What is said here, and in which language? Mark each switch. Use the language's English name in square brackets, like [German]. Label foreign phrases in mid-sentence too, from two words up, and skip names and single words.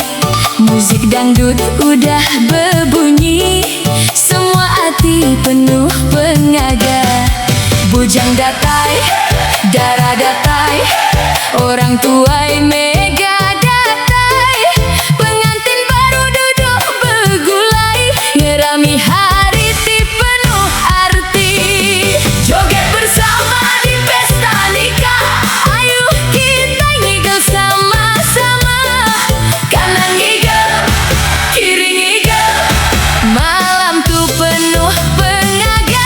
[Malay] Musik dangdut udah berbunyi, semua hati penuh pengaga. [Iban] Bujang datai, darah datai, orang tuai mega datai. [Malay] Pengantin baru duduk bergulai, ngerami hari ti penuh arti. Joget bersama di pesta nikah, ayo kita ngigel sama-sama. Kanan ngigel, kiri ngigel, malam tuh penuh pengaga.